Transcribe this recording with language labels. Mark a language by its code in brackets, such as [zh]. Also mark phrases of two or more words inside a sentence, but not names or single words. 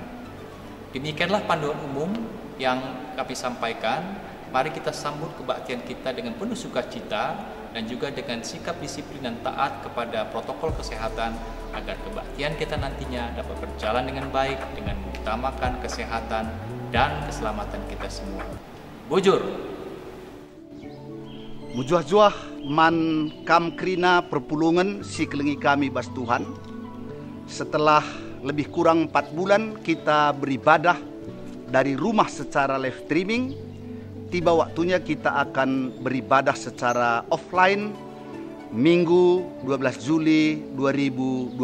[id] Demikianlah panduan umum yang kami sampaikan. Mari kita sambut kebaktian kita dengan penuh sukacita dan juga dengan sikap disiplin dan taat kepada protokol kesehatan agar kebaktian kita nantinya dapat berjalan dengan baik dengan mengutamakan kesehatan dan keselamatan kita semua. Bujur. [btx] Mujuah-juah man kam krina perpulungan si kelengi kami bas Tuhan. [id] Setelah lebih kurang 4 bulan kita beribadah dari rumah secara [en] live streaming, [id] tiba waktunya kita akan beribadah secara offline Minggu 12 Juli 2020.